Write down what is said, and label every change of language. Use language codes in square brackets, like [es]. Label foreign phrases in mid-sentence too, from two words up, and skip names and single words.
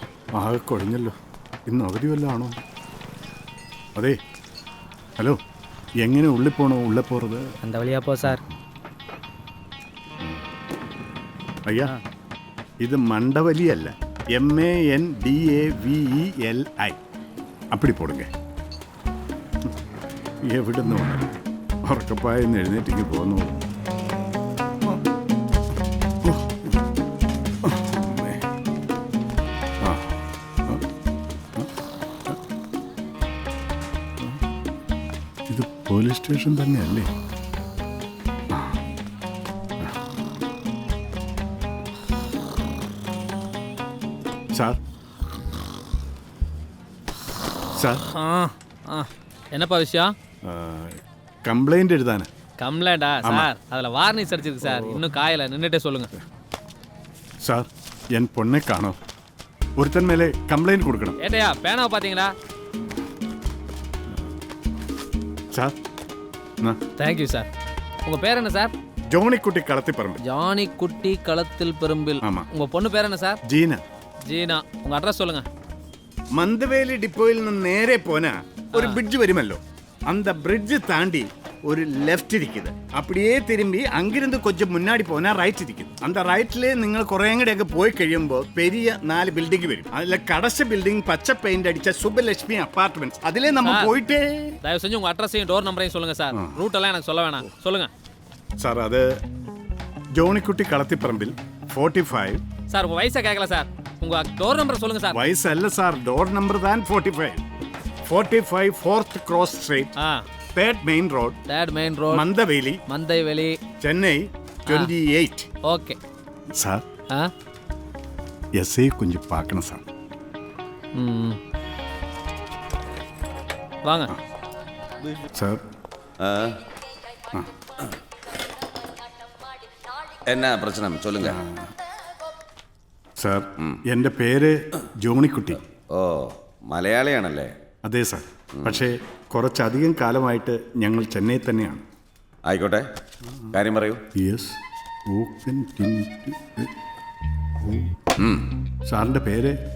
[ml] ആകെ കുഴഞ്ഞല്ലോ. ഇന്ന് അവധി വല്ലതും ആണോ? അതെ, ഹലോ, എങ്ങനെ ഉള്ളിൽ പോണോ? ഉള്ളിൽ പോறது [ta] அந்த வழியா போ சார். [ml] അയ്യാ, ഇത് മണ്ടവലിയല്ല, MANDAVELI. [ta] അപ്പടി പോടുങ്ക. [ml] എവിടുന്ന് വന്നു? ഉറക്കപ്പായെന്ന് എഴുന്നേറ്റിക്ക് പോന്നു. ഇത് പോലീസ് സ്റ്റേഷൻ തന്നെയല്ലേ? സാർ, സാർ, [ta] என்னப்பா விஷயம்? [ml] കംപ്ലൈന്റ് എഴുതാനാ. [ta] கம்ப்ளைண்டா சார்? அதில் வார்னிஷ் அடிச்சிருக்கு சார், இன்னும் காயலை, நின்றுட்டே சொல்லுங்க. [ml] സാർ, എൻ പൊണ്ണെ കാണോ? ഒരുത്തൻ മേലെ കംപ്ലൈന്റ് കൊടുക്കണം. [ta] ஏட்டையா பேனாவை பார்த்தீங்களா? [ml] സാർ, [ta] தேங்க்யூ சார். உங்கள் பேர் என்ன சார்? [ml] ജോണിക്കുട്ടി കളത്തിപ്പറമ്പ്. [ta] ஜானி குட்டி களத்தில் பெரும்பில். ஆமா. உங்கள் பொண்ணு பேர் என்ன சார்? [ml] ജീന. [ta] ஜீனா. உங்கள் அட்ரஸ் சொல்லுங்க. [ml] മന്ദവേലി ഡിപ്പോയിൽ നിന്ന് നേരെ പോനാ ഒരു ബ്രിഡ്ജ് വരുമല്ലോ, [ta] அந்த பிரிட்ஜ் தாண்டி ஒரு லெஃப்ட் இருக்குது. அப்படியே திரும்பி அங்கிருந்து கொஞ்சம் முன்னாடி போனால் ரைட் இருக்குது. அந்த ரைட்டில் [ml] നിങ്ങൾ കുറേ കൂടെയൊക്കെ പോയി കഴിയുമ്പോൾ பெரிய 4 ബിൽഡിംഗ് വരും. അതിലെ കടച്ച ബിൽഡിംഗ് പച്ച പെയിന്റ് അടിച്ച സുബ്ബലക്ഷ്മി അപ്പാർട്ട്മെന്റ്സ്. അതിലെ നമ്മൾ പോയിട്ടേ. [ta] தயவு செஞ்சு உங்கள் அட்ரஸையும் டோர் நம்பரையும் சொல்லுங்க சார். ரூட் எல்லாம் எனக்கு சொல்ல வேணாம், சொல்லுங்க [ml] സാർ. അത് ജോണിക്കുട്ടി കളത്തിപ്പറമ്പിൽ 45. [ta] சார். உங்கள் வயசை கேட்கல சார், உங்கள் டோர் நம்பர் சொல்லுங்க சார். [ml] വയസ്സല്ല സാർ, [en] door number [ml] താൻ 45. 45 [en] 4th cross street, 3rd main road, 3rd main road, [ml] മന്ദവേലി, [ta] மந்தைவெளி, [ml] ചെന്നൈ 28. [ta] ஓகே. [ml] സാർ, എസ് ഐ കുഞ്ഞ് പാക്കണം സാർ. [ta] வாங்க [ml] സാർ. [ta] என்ன பிரச்சனை சொல்லுங்க. [ml] സാർ, എൻ്റെ പേര് ജോണിക്കുട്ടി. ഓ, മലയാളിയാണല്ലേ? അതെ സാർ, പക്ഷേ കുറച്ചധികം കാലമായിട്ട് ഞങ്ങൾ ചെന്നൈ തന്നെയാണ്. ആയിക്കോട്ടെ, കാര്യം പറയൂ. [en] യെസ്. [ml] സാറിൻ്റെ പേര്?